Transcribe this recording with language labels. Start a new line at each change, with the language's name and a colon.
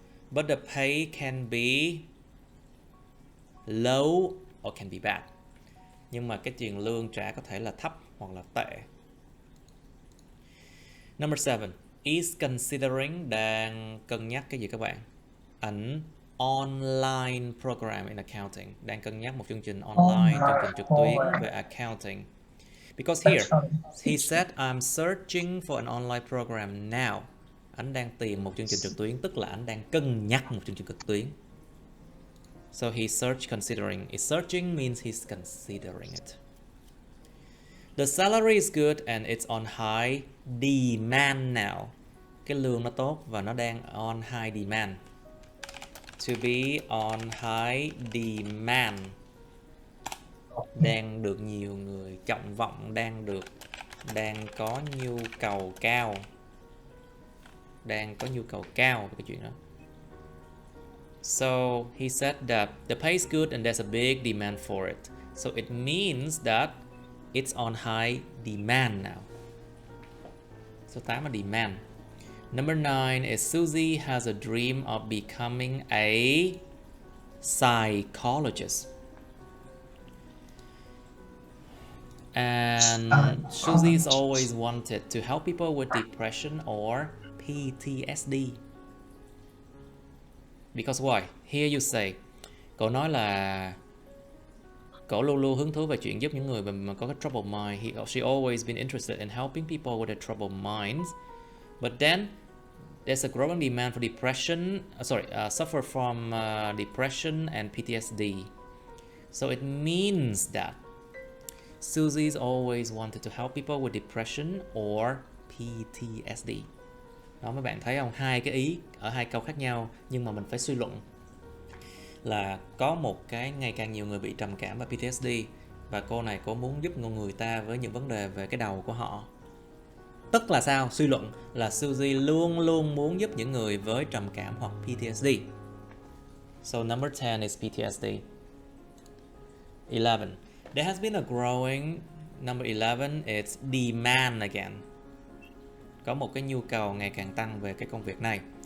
English: But the pay can be low or can be bad.
Vietnamese: Nhưng mà cái tiền lương trả có thể là thấp hoặc là tệ.
English: Number 7, is considering,
Vietnamese: đang cân nhắc cái gì các bạn?
English: An online program in accounting,
Vietnamese: đang cân nhắc một chương trình online, chương trình trực tuyến về accounting.
English: Because here, he said I'm searching for an online program now.
Vietnamese: Anh đang tìm một chương trình trực tuyến, tức là anh đang cân nhắc một chương trình trực tuyến.
English: So he search considering. Is searching means he's considering it. The salary is good and it's on high demand now.
Vietnamese: Cái lương nó tốt và nó đang
English: on high demand. To be on high demand,
Vietnamese: đang được nhiều người trọng vọng, đang có nhu cầu cao, về cái chuyện đó.
English: So he said that the pay is good and there's a big demand for it. So it means that it's on high demand now.
Vietnamese: Số 8 là
English: demand. Number 9 is Susie has a dream of becoming a psychologist. And Susie's always wanted to help people with depression or PTSD. Because why? Here you say,
Vietnamese: cậu nói là cậu luôn luôn hứng thú về chuyện giúp những người mà có cái
English: troubled mind. She always been interested in helping people with their troubled minds. But then there's a growing demand for depression. Suffer from depression and PTSD. So it means that Susie's always wanted to help people with depression or PTSD.
Vietnamese: Đó, mấy bạn thấy không? Hai cái ý ở hai câu khác nhau, nhưng mà mình phải suy luận là có một cái ngày càng nhiều người bị trầm cảm và PTSD, và cô này cô muốn giúp người ta với những vấn đề về cái đầu của họ. Tức là sao? Suy luận là Susie luôn luôn muốn giúp những người với trầm cảm hoặc PTSD.
English: So number 10 is PTSD. 11. There has been a growing, number 11 is demand again.
Vietnamese: Có một cái nhu cầu ngày càng tăng về cái công việc này.